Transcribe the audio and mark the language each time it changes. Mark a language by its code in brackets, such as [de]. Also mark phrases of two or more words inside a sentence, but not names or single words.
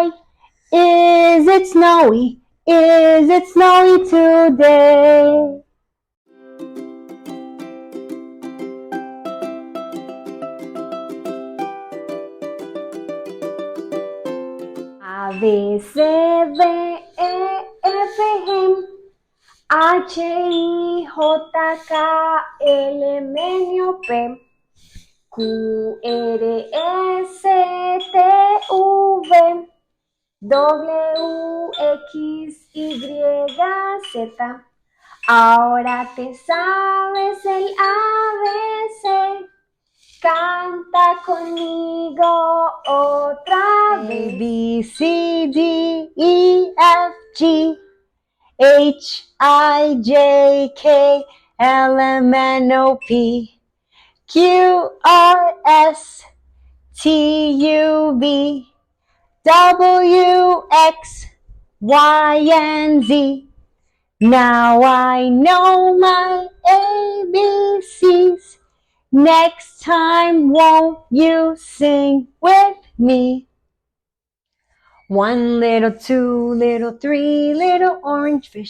[en] Is it snowy? Is it snowy today? A, B, C, D, E, F, G, H, I, J, K, L, M, N, O, P, Q, R, S, T, V, W, X, Y, Z. [es] Ahora te sabes el ABC. Canta conmigo otra A, vez. [en] B, C, D, E, F, G, H, I, J, K, L, M, N, O, P, Q, R, S, T, U, V, W, X, Y, and Z. Now I know my ABCs. Next time, won't you sing with me? 1 little, 2 little, 3 little orange fish.